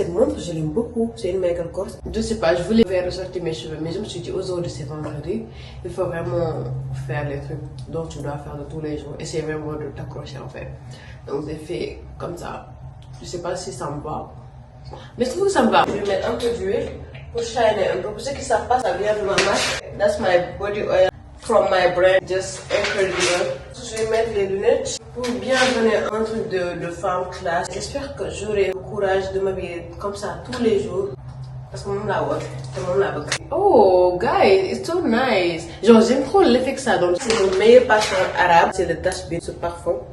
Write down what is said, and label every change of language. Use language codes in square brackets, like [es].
[fr] Cette montre, je l'aime beaucoup. C'est une Michael Kors. Je sais pas, je voulais faire ressortir mes cheveux, mais je me suis dit, aujourd'hui c'est vendredi, il faut vraiment faire les trucs dont tu dois faire de tous les jours. Essayer vraiment de t'accrocher en fait. Donc j'ai fait comme ça. Je sais pas si ça me va, mais je trouve que ça me va. Je vais mettre un peu d'huile pour shiner un peu. Pour ceux qui savent pas, ça vient de ma marque. [en] That's my body oil from my brand, just incredible. [fr] Je vais mettre les lunettes pour bien donner un truc de femme classe. J'espère que j'aurai le courage de m'habiller comme ça tous les jours. Parce que mon la oh, [en] guys, it's so nice. [fr] Genre, j'aime trop l'effet que ça donne. C'est le meilleur parfum arabe. C'est le Tashbih, ce parfum.